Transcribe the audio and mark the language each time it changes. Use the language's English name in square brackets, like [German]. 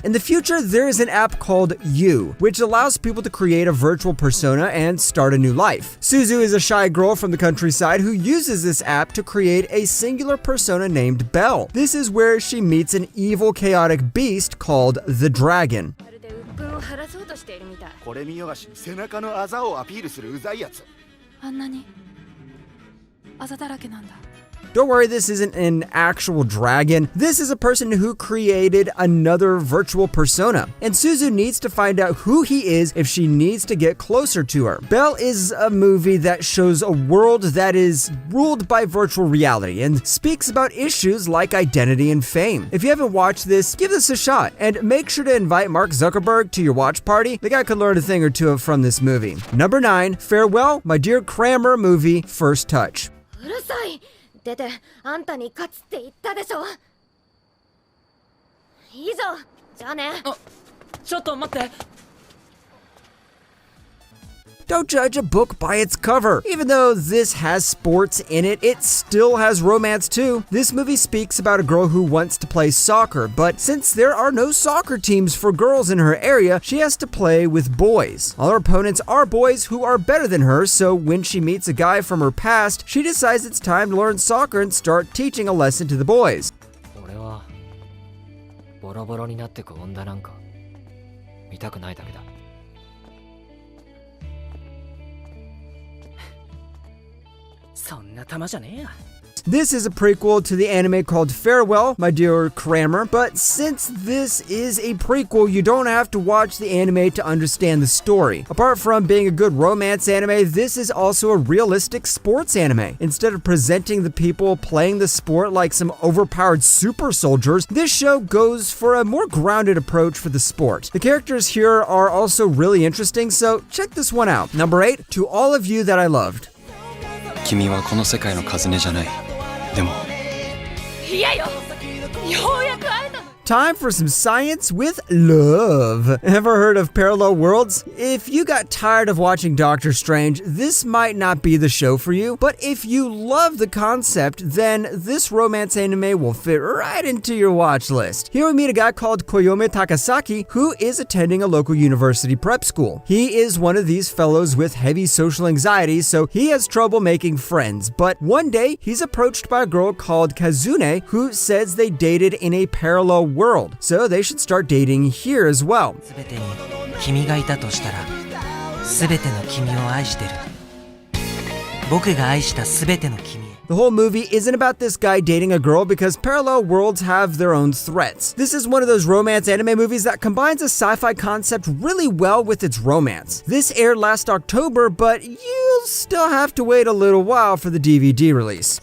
[English] In the future, there is an app called You, which allows people to create a virtual persona and start a new life. Suzu is a shy girl from the countryside who uses this app to create a singular persona named Belle. This is where she meets an evil, chaotic beast called the Dragon. [Japanese] まるで鬱憤を晴らそうとしているみたい。これ見よがし背中のあざをアピールするうざいやつ。あんなにあざだらけなんだ。 [English] Don't worry, this isn't an actual dragon. This is a person who created another virtual persona. And Suzu needs to find out who he is if she needs to get closer to her. Belle is a movie that shows a world that is ruled by virtual reality and speaks about issues like identity and fame. If you haven't watched this, give this a shot. And make sure to invite Mark Zuckerberg to your watch party. The guy could learn a thing or two from this movie. Number 9, Farewell, My Dear Kramer movie, First Touch. [Japanese] うるさい。出てあんたに勝つって言ったでしょ。いいぞ。じゃあね。ちょっと待って。 [English] Don't judge a book by its cover. Even though this has sports in it, it still has romance too. This movie speaks about a girl who wants to play soccer, but since there are no soccer teams for girls in her area, she has to play with boys. All her opponents are boys who are better than her, so when she meets a guy from her past, she decides it's time to learn soccer and start teaching a lesson to the boys. [Japanese] 俺はボロボロになってく女なんか見たくないだけだ。そんな玉じゃねえや。 [English] This is a prequel to the anime called Farewell, My Dear Kramer, but since this is a prequel, you don't have to watch the anime to understand the story. Apart from being a good romance anime, this is also a realistic sports anime. Instead of presenting the people playing the sport like some overpowered super soldiers, this show goes for a more grounded approach for the sport. The characters here are also really interesting, so check this one out. Number 8, To All of You That I Loved. [Japanese] 君はこの世界のカズネじゃない。でも。いやよ。ようやく会えたの。 [English] Time for some science with love. Ever heard of parallel worlds? If you got tired of watching Doctor Strange, this might not be the show for you. But if you love the concept, then this romance anime will fit right into your watch list. Here we meet a guy called Koyome Takasaki, who is attending a local university prep school. He is one of these fellows with heavy social anxiety, so he has trouble making friends. But one day, he's approached by a girl called Kazune, who says they dated in a parallel world, so they should start dating here as well. [Japanese] 全てに君がいたとしたら、全ての君を愛してる。僕が愛した全ての君へ。 [English] The whole movie isn't about this guy dating a girl because parallel worlds have their own threats. This is one of those romance anime movies that combines a sci-fi concept really well with its romance. This aired last October, but you'll still have to wait a little while for the DVD release.